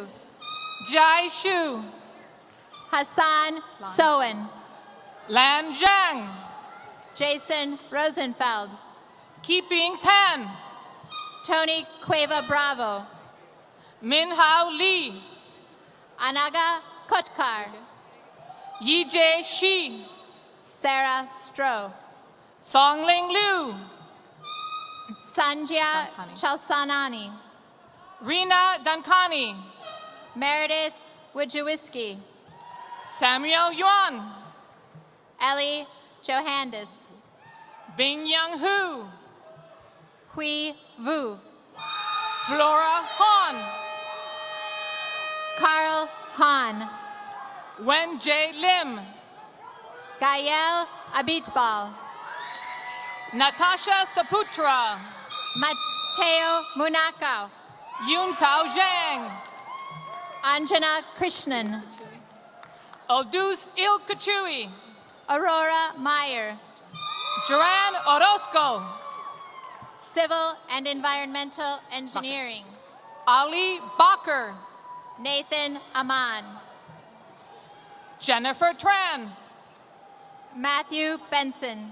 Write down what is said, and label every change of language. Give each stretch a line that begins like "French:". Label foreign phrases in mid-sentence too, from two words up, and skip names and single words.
English: Jai Shu. Hassan Soen. Lan Zhang. Jason Rosenfeld. Keeping Pan. Tony Cueva Bravo. Min Hao Lee. Anaga Kotkar. Yijie Shi. Sarah Stroh. Songling Liu. Sanjya Chalsanani. Rina Dankani. Meredith Wojcicki. Samuel Yuan. Ellie Johannes. Bing Young Hu. Hui Vu. Flora Han. Carl Han. Wen J. Lim. Gael Abitbal. Natasha Saputra. Mateo Munakau. Yun Tao Zhang. Anjana Krishnan. Aldous Il Kachui. Aurora Meyer. Joanne Orozco. Civil and Environmental Engineering. Ali Baker. Nathan Aman. Jennifer Tran. Matthew Benson.